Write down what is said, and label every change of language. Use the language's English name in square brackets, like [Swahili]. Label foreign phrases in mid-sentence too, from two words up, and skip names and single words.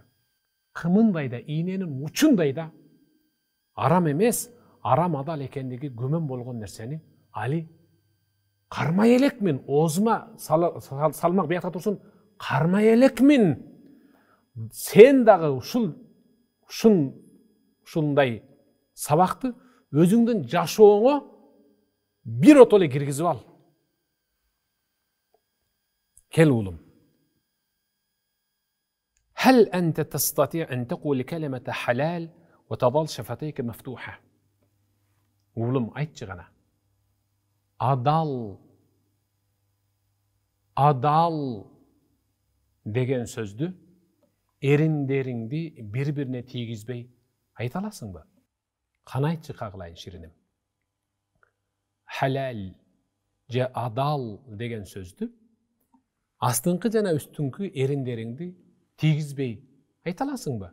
[Kyrgyz] Кымындай да, ийненин учундай да арам эмес, арам адал экендиги күмөн болгон нерсени али кармай элекмин, оозума салмак биякта турсун, кармай элекмин. Сен дагы ушундай сабакты өзүңдүн жашооңо бир отоле киргизип ал. Кел улум. [Arabic] هل أنت تستطيع أن تقول كلمة حلال وتظل شفتيك مفتوحة؟ [Kyrgyz] Улум, айтчы гана. Адал деген сөздү эриндериңди бири-бирине тийгизбей айта аласыңбы? Кана айтчы кагылайын шириним. Халал же адал деген сөздү астыңкы жана үстүңкү эриндериңди тийгизбей айта аласыңбы?